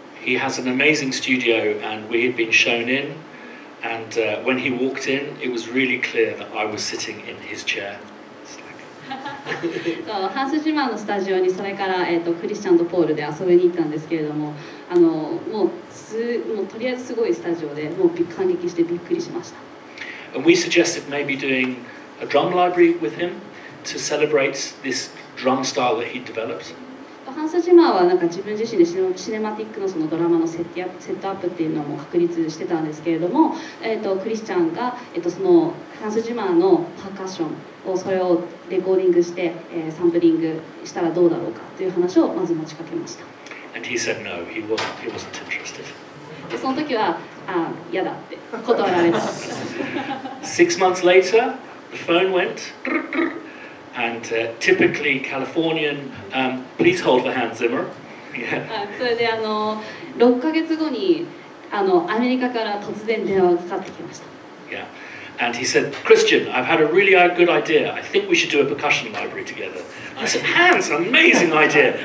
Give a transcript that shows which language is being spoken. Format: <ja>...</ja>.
<en>He has an amazing studio, and we had been shown in, and when he walked in, it was really clear that I was sitting in his chair.</en> <ja>ハンスジマーのスタジオにそれから、クリスチャンとポールで遊びに行ったんですけれども、もうとりあえずすごいスタジオでもう感激してびっくりしました。</ja> <en>And we suggested maybe doing a drum library with him to celebrate this drum style that he developed.</en> <ja>ハンスジマーはなんか自分自身でシネマティックのそのドラマのセットアップっていうのも確立してたんですけれども、クリスチャンが、そのハンスジマーのパーカッションをそれをレコーディングして、サンプリングしたらどうだろうかという話をまず持ちかけました。</ja> <en>And he said no, he wasn't interested.</en> <ja>でその時は嫌だって断られた。</ja> <en>6 months later, the phone went. And typically Californian, please hold for Hans Zimmer. Yeah.</en> <ja>それで6ヶ月後にアメリカから突然電話がかかってきました。</ja> <en>Yeah. And he said, Christian, I've had a really good idea. I think we should do a percussion library together. I said, Hans, amazing idea.</en>